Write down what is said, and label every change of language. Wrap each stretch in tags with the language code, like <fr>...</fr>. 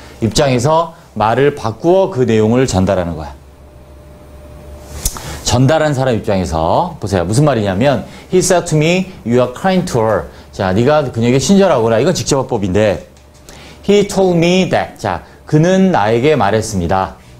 <ko>입장에서 말을 바꾸어 그 내용을 전달하는 거야. 전달한 사람 입장에서 보세요. 무슨 말이냐면</ko> <en>He said to me, you are kind to her.</en> <ko>자, 네가 그녀에게 친절하구나. 이건 직접 화법인데</ko> <en>He told me that.</en> <ko>자, 그는 나에게 말했습니다.</ko>